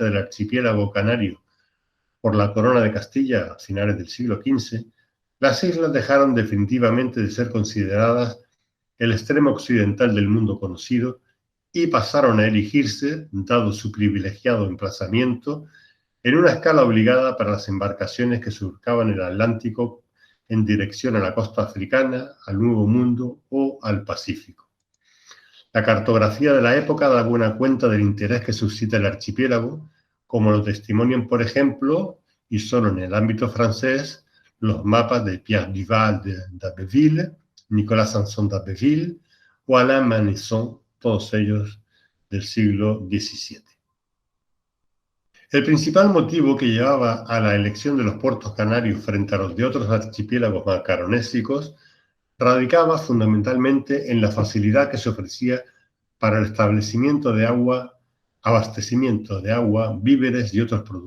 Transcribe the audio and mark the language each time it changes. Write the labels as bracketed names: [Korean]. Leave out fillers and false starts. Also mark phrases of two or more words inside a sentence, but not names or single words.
[Spanish] del archipiélago canario por la Corona de Castilla a finales del siglo XV, las islas dejaron definitivamente de ser consideradas el extremo occidental del mundo conocido y pasaron a erigirse, dado su privilegiado emplazamiento, en una escala obligada para las embarcaciones que surcaban el Atlántico en dirección a la costa africana, al Nuevo Mundo o al Pacífico. La cartografía de la época da buena cuenta del interés que suscita el archipiélago, como lo testimonian, por ejemplo, y solo en el ámbito francés, los mapas de Pierre Duval d'Abbeville, Nicolas Sanson d'Abbeville o Alain Manesson, todos ellos del siglo XVII. El principal motivo que llevaba a la elección de los puertos canarios frente a los de otros archipiélagos macaronésicos radicaba fundamentalmente en la facilidad que se ofrecía para el abastecimiento de agua, víveres y otros productos.